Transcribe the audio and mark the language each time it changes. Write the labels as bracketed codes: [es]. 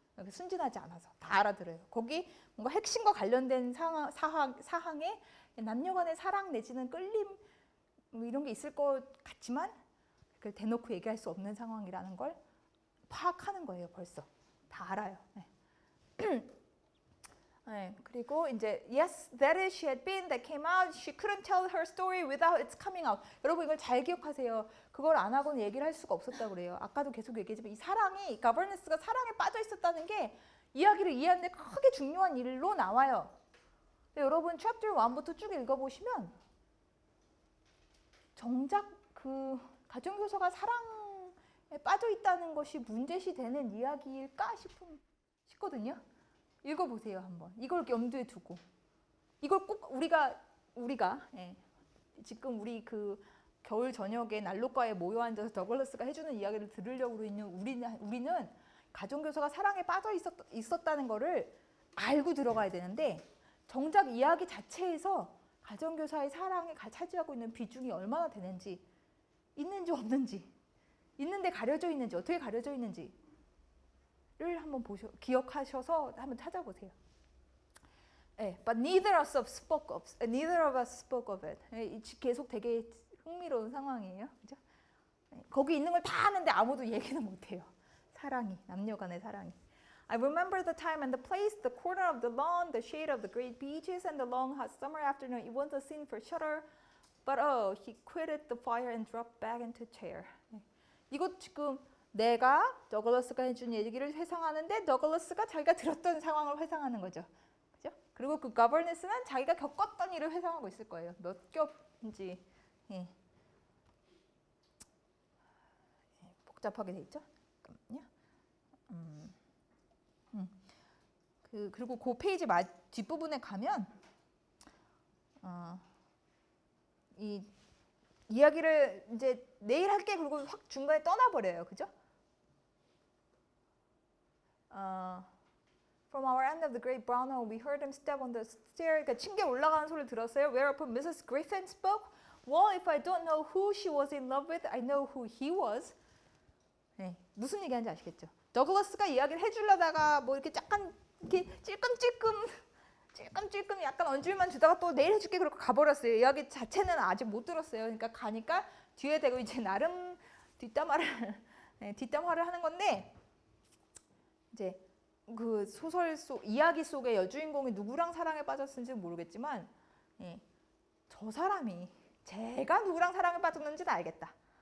[ko] 순진하지 않아서 다 알아들어요. 거기 뭔가 핵심과 관련된 사항에 남녀 간의 사랑 내지는 끌림 뭐 이런 게 있을 것 같지만 그걸 대놓고 얘기할 수 없는 상황이라는 걸 파악하는 거예요. 벌써 다 알아요. 네. 네, 그리고 이제 [en] yes, that is she had been that came out. She couldn't tell her story without its coming out. [ko] 여러분 이걸 잘 기억하세요. 그걸 안 하고는 얘기를 할 수가 없었다고 그래요. 아까도 계속 얘기했지만 이 사랑이 거버넌스가 사랑에 빠져 있었다는 게 이야기를 이해하는 데 크게 중요한 일로 나와요. 근데 여러분 chapter 1부터 쭉 읽어보시면 정작 그 가정교사가 사랑에 빠져 있다는 것이 문제시 되는 이야기일까 싶거든요. 읽어보세요 한번. 이걸 염두에 두고 이걸 꼭 우리가 지금 우리 그 겨울 저녁에 난로가에 모여 앉아서 더글라스가 해주는 이야기를 들으려고 있는 우리는 가정교사가 사랑에 빠져 있었다는 거를 알고 들어가야 되는데 정작 이야기 자체에서 가정교사의 사랑에 차지하고 있는 비중이 얼마나 되는지 있는지 없는지 있는데 가려져 있는지 어떻게 가려져 있는지 를 한번 기억하셔서 한번 찾아보세요. [en] But neither of us spoke of it. [ko] 계속 되게 흥미로운 상황이에요. 그죠? 거기 있는 걸 다 아는데 아무도 얘기는 못해요. 사랑이, 남녀 간의 사랑이. [en] I remember the time and the place, the corner of the lawn, the shade of the great beeches, and the long hot summer afternoon. It was a scene for shudder, but oh, he quitted the fire and dropped back into a chair. [ko] 이것 지금 내가 더글라스가 해준 얘기를 회상하는데 더글라스가 자기가 들었던 상황을 회상하는 거죠. 그죠? 그리고 그 거버넌스는 자기가 겪었던 일을 회상하고 있을 거예요. 몇 겹인지 복잡하게 돼 있죠. 잠깐만요. 그리고 그 페이지 뒷부분에 가면 이 이야기를 이제 내일 할게 그리고 확 중간에 떠나버려요. 그죠? [en] From our end of the great brown hall, we heard him step on the stair. [ko] 그러니까 층계 올라가는 소리를 들었어요. [en] Whereupon Mrs. Griffin spoke. Well, if I don't know who she was in love with, I know who he was. [ko] 네, 무슨 얘기하는지 아시겠죠? 더글라스가 이야기를 해주려다가 뭐 이렇게 약간 이렇게 찔끔찔끔 약간 언질만 주다가 또 내일 해줄게 그러고 가버렸어요. 이야기 자체는 아직 못 들었어요. 그러니까 가니까 뒤에 대고 이제 나름 뒷담화를 하는 건데 이제 그 소설 속 이야기 속의 여주인공이 누구랑 사랑에 빠졌는지는 모르겠지만 저 사람이 제가 누구랑 사랑에 빠졌는지는 알겠다.